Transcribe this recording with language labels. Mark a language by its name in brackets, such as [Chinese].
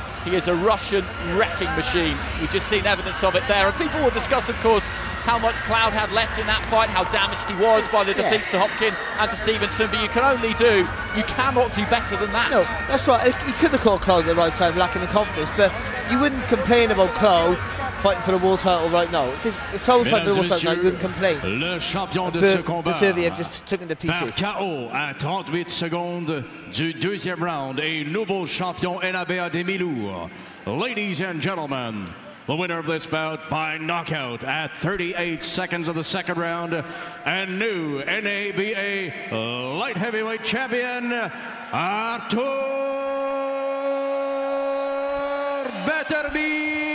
[English] He is a Russian wrecking machine. We've just seen evidence of it there, and people will discuss, of course, how much Cloud had left in that fight, how damaged he was by the defeats to Hopkin and to Stevenson, but you cannot do better than that. No, that's right. He could have called Cloud at the right time, lacking the confidence, but you wouldn't complain about Cloud fighting for the world title right now. If Cloud was fighting for the world title, you wouldn't complain. [French] Le champion de ce combat, [English] just took him to pieces. [French] Par KO à 38 secondes du deuxième round, et nouveau champion NABA des mi-lourds. [English] Ladies and gentlemen, the winner of this bout by knockout at 38 seconds of the second round, and new NABA light heavyweight champion, Artur Beterbiev.